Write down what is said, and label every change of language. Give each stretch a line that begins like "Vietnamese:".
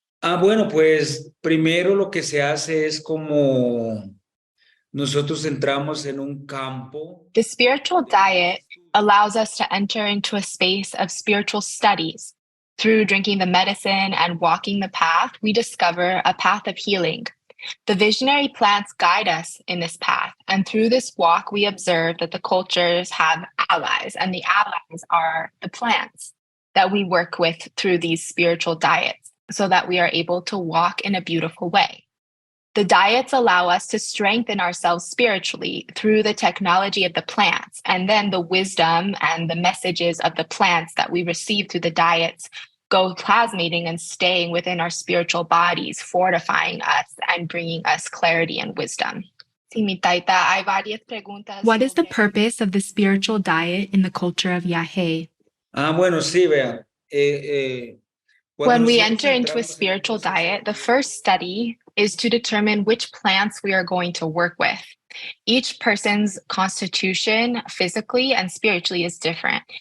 Spanish: Bueno, pues primero lo que se hace es como nosotros entramos en un campo.
English: The spiritual diet allows us to enter into a space of spiritual studies. Through drinking the medicine and walking the path, we discover a path of healing. The visionary plants guide us in this path, and through this walk, we observe that the cultures have allies, and the allies are the plants that we work with through these spiritual diets so that we are able to walk in a beautiful way. The diets allow us to strengthen ourselves spiritually through the technology of the plants, and then the wisdom and the messages of the plants that we receive through the diets go plasmating and staying within our spiritual bodies, fortifying us and bringing us clarity and wisdom.
Spanish: Sí, mi taita, hay varias preguntas.
English: What is the purpose of the spiritual diet in the culture of Yagé?
Spanish: Bueno, sí, vea.
English: When we enter into a spiritual diet, the first study is to determine which plants we are going to work with. Each person's constitution, physically and spiritually, is different.